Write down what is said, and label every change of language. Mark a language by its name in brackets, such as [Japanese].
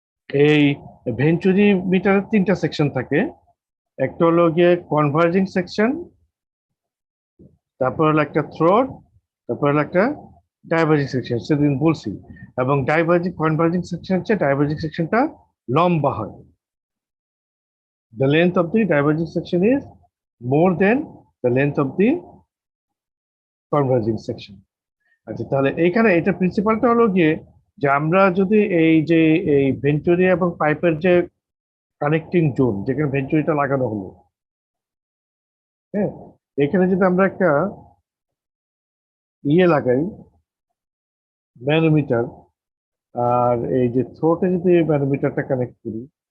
[Bangla] এই ভেঞ্চুরি মিটারের তিনটা সেকশন থাকে। একটা হলো গিয়ে কনভার্জিং সেকশন, তারপর হলো একটা থ্রোট, তারপর হলো একটা ডাইভার্জিং সেকশন, সেদিন বলছি। এবং কনভার্জিং সেকশন হচ্ছে, ডাইভার্জিং সেকশনটা লম্বা হয়। [English] The length of the diverging section is more than the length of the converging section. [Bangla] আচ্ছা, তাহলে এইখানে এটা প্রিন্সিপালটা হলো গিয়ে যে আমরা যদি এই যে এই ভেন্টুরি এবং পাইপের যে কানেক্টিং জোন, যেখানে ভেন্টুরিটা লাগানো হলো, হ্যাঁ, এখানে যদি আমরা একটা লাগাই, ম্যানোমিটার, আর এই যে থ্রোটে যদি ম্যানোমিটারটা কানেক্ট করি,